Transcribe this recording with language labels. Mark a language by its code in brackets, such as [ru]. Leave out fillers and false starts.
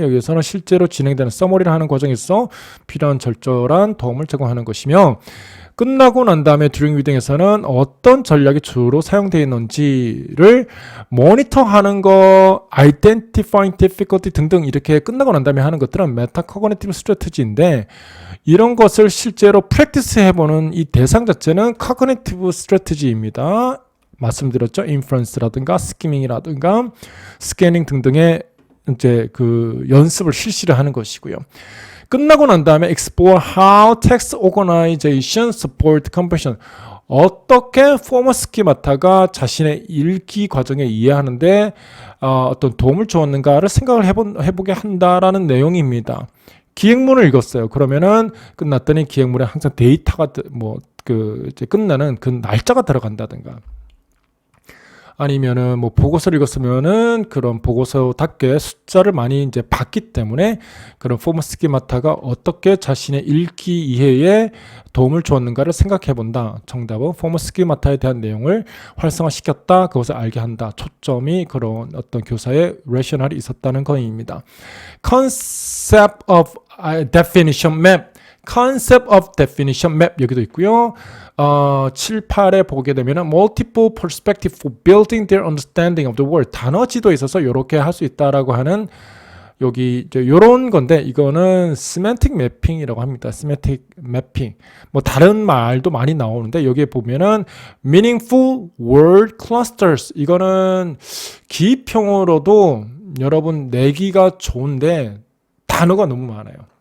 [ko] 여기서는 실제로 진행되는 서머리를 하는 과정에서 필요한 절절한 도움을 제공하는 것이며 끝나고 난 다음에 during reading에서는 어떤 전략이 주로 사용되어 있는지를 모니터하는 거, identifying difficulty 등등 이렇게 끝나고 난 다음에 하는 것들은 metacognitive strategy인데 이런 것을 실제로 프랙티스 해보는 이 대상 자체는 cognitive strategy입니다. 말씀드렸죠. 인퍼런스라든가 스키밍이라든가 스캐닝 등등의 이제 그 연습을 실시를 하는 것이고요. 끝나고 난 다음에 [en] explore how text organization support comprehension. [ko] 어떻게 포머 스키마타가 자신의 읽기 과정에 이해하는데 어떤 도움을 주었는가를 생각을 해보게 한다라는 내용입니다. 기획문을 읽었어요. 그러면은 끝났더니 기획문에 항상 데이터가 이제 끝나는 그 날짜가 들어간다든가. 아니면은 뭐 보고서를 읽었으면은 그런 보고서답게 숫자를 많이 이제 봤기 때문에 그런 포머 스키마타가 어떻게 자신의 읽기 이해에 도움을 주었는가를 생각해 본다. 정답은 포머 스키마타에 대한 내용을 활성화시켰다. 그것을 알게 한다. 초점이 그런 어떤 교사의 레셔널이 있었다는 것입니다. [en] Concept of definition map. Concept of definition map [ko] 여기도 있고요. 7, 8에 보게 되면 [en] multiple perspective for building their understanding of the world. [ko] 단어 지도에 있어서 이렇게 할 수 있다라고 하는 여기 이제 요런 건데 이거는 semantic mapping이라고 합니다. semantic mapping. 뭐 다른 말도 많이 나오는데 여기에 보면은 [en] meaningful word clusters. [ko] 이거는 기입형으로도 여러분 내기가 좋은데 단어가 너무 많아요.